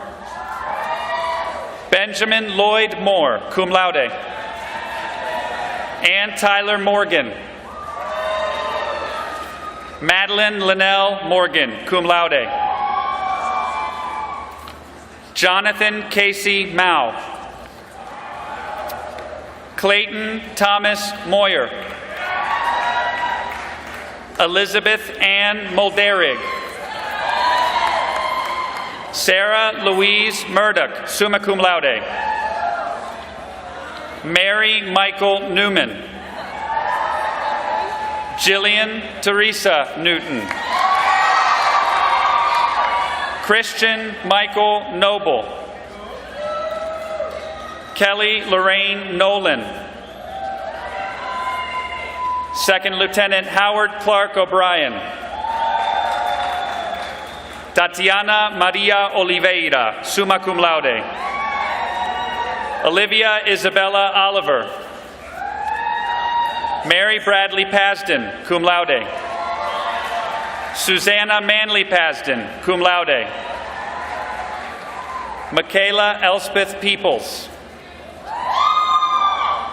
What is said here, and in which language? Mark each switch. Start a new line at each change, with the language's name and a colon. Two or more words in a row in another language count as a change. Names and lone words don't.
English: Benjamin Lloyd Moore,
Latin: cum laude.
English: Ann Tyler Morgan. Madeline Linnell Morgan,
Latin: cum laude.
English: Jonathan Casey Mao. Clayton Thomas Moyer. Elizabeth Ann Mulderig. Sarah Louise Murdoch,
Latin: summa cum laude.
English: Mary Michael Newman. Jillian Teresa Newton. Christian Michael Noble. Kelly Lorraine Nolan. Second Lieutenant Howard Clark O'Brien. Tatiana Maria Oliveira,
Latin: summa cum laude.
English: Olivia Isabella Oliver. Mary Bradley Pasden,
Latin: cum laude.
English: Susanna Manley Pasden,
Latin: cum laude.
English: Michaela Elspeth Peoples.